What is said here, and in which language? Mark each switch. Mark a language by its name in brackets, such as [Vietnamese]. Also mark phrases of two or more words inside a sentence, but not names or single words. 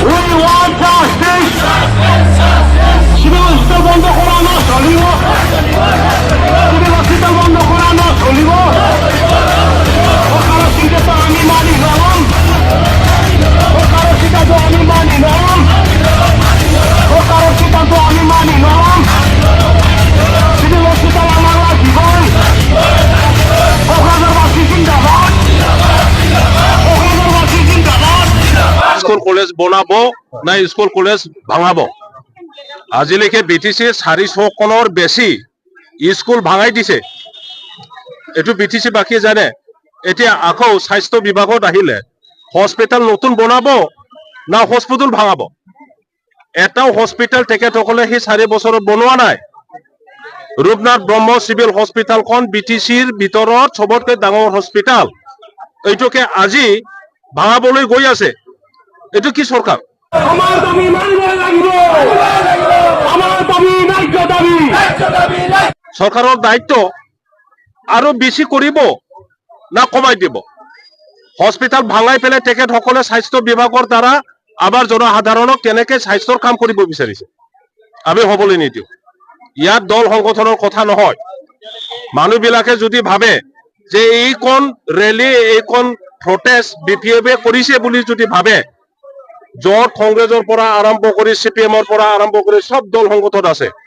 [English] want justice. Civil hospital [Bangla] বন্ধ করানো চলিব। [English] Civil hospital [Bangla] বন্ধ করানো চলিব। সরকারের সিদ্ধান্ত আমি মানি নলাম। সরকারের সিদ্ধান্ত আমি মানি নলাম। সরকারের সিদ্ধান্ত আমি মানি নলাম। [English] Civil Hospital [Bangla] আমার জীবন। কক্সবাজারবাসী জিন্দাবাদ। কক্সবাজারবাসী জিন্দাবাদ। [Assamese] স্কুল কলেজ বনাবো না স্কুল কলেজ ভাঙাবো আজিলৈকে BTC 400খনৰ বেছি স্কুল ভাঙাই দিছে এটো BTC বাকি জানে এতিয়া আকৌ স্বাস্থ্য বিভাগত আহিলে হস্পিটাল নতুন বনাবো না হস্পিটাল ভাঙাবো এটাও হস্পিটাল তেখেতসকলে সেই 4 বছৰত বনোৱা নাই ৰূপনাথ ব্ৰহ্ম চিভিল হস্পিটালখন BTCৰ ভিতৰত সবতকৈ ডাঙৰ হস্পিটাল এইটোকে আজি ভাঙাবলৈ গৈ আছে এটো কি সরকার [Bangla] আমার দাবি মানব লাগিব আমার দাবি ন্যায্য দাবি সরকারের দায়িত্ব আরো বেশি করিব না কমাই দিব [Assamese] হস্পিটাল ভাঙাই পেলে তেখেতসকলে স্বাস্থ্য বিভাগৰ দ্বাৰা আবার জনসাধাৰণক কেনেকে স্বাস্থ্যৰ কাম কৰিব বিচাৰিছে আমি হবলৈ নিদিও ইয়াত দল সংগঠনৰ কথা নহয় মানুহবিলাকে যদি ভাবে যে এইখন ৰেলী এইখন প্ৰটেষ্ট BPF কৰিছে বুলি যদি ভাবে যত কংগ্ৰেছৰ পৰা আৰম্ভ কৰি CPMৰ পৰা আৰম্ভ কৰি সব দল সংগঠন আছে